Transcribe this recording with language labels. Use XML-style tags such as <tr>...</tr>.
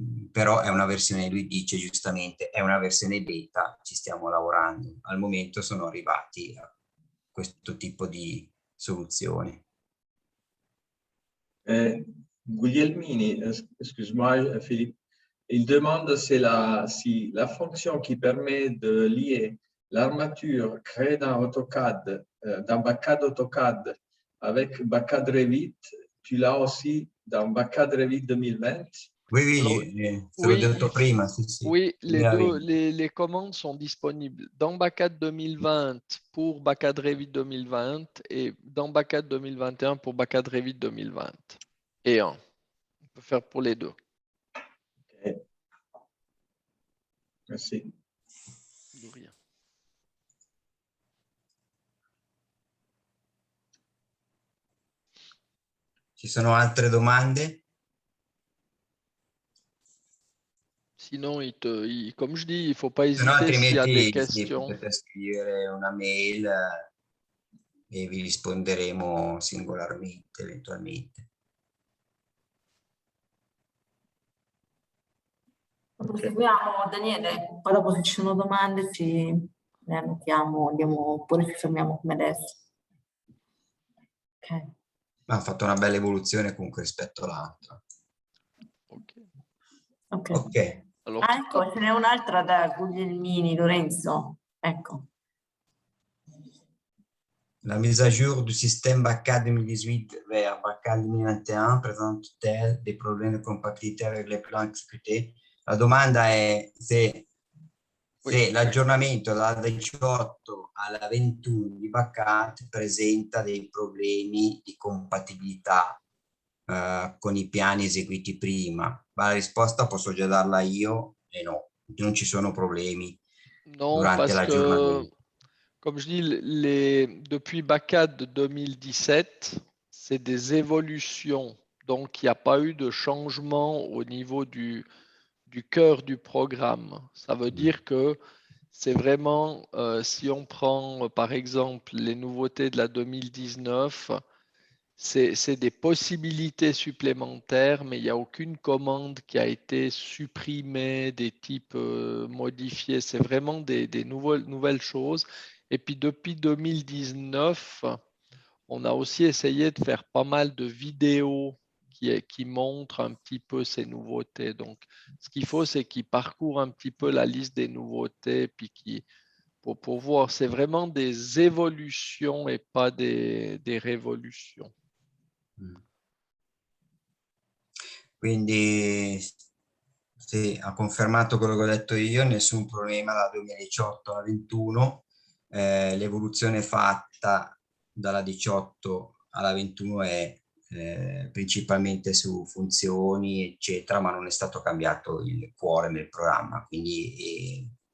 <it>Però è una versione, lui dice giustamente, è una versione beta, ci stiamo lavorando. Al momento sono arrivati a questo tipo di soluzioni.</it> <fr>Guglielmini, excuse-moi Philippe, il demande si la fonction qui permet de lier l'armature créée dans AutoCAD, dans BACAD AutoCAD avec BACAD Revit, tu l'as aussi dans BACAD Revit 2020? Oui, Alors,</fr> <it>te l'ho detto prima, sì.</it> <fr>Oui, les 2020. les commandes sont disponibles dans BACAD 2020 pour BACAD Revit 2020 et dans BACAD 2021 pour BACAD Revit 2020. Et on peut faire pour les deux. Ok. Merci. De rien.</fr> <it>Ci sono altre domande?</it> <fr>Sinon, comme je dis, il ne faut pas</fr> <it>Se no,</it> <fr>hésiter s'il y a des</fr> <it>altrimenti sì,</it> <fr>questions.</fr> <it>potete scrivere una mail e vi risponderemo singolarmente eventualmente. Proseguiamo, Daniele, poi dopo se ci sono domande le annotiamo, andiamo, oppure ci fermiamo come adesso. Ok. Ha fatto una bella evoluzione comunque rispetto all'altra.</it> <fr>Ok. Alors,</fr> <it>Ah, ecco, ce n'è un'altra da Guglielmini, Lorenzo. Ecco.</it> <fr>La mise à jour du système BACAD 2018 vers BACAD 2021 présente-t-elle des problèmes de compatibilité avec les plans exécutés?</fr> <it>La domanda è se l'aggiornamento dalla 18 alla 21 di BACAD presenta dei problemi di compatibilità con i piani eseguiti prima. Ma la risposta posso già darla io e no, non ci sono problemi durante l'aggiornamento.</it> <fr>Comme je dis, depuis BACAD 2017, c'est des évolutions. Donc, il n'y a pas eu de changement au niveau du cœur du programme. Ça veut dire que c'est vraiment, si on prend par exemple les nouveautés de la 2019, c'est des possibilités supplémentaires, mais il n'y a aucune commande qui a été supprimée, des types modifiés. C'est vraiment des nouvelles choses. Et puis depuis 2019, on a aussi essayé de faire pas mal de vidéos qui montrent un petit peu ces nouveautés. Donc, ce qu'il faut, c'est qu'ils parcourent un petit peu la liste des nouveautés, puis pour voir, c'est vraiment des évolutions et pas des révolutions.</fr> <it>Quindi sì, ha confermato quello che ho detto io, nessun problema dal 2018 alla 21, l'evoluzione fatta dalla 18 alla 21 è principalmente su funzioni eccetera, ma non è stato cambiato il cuore del programma, quindi</it>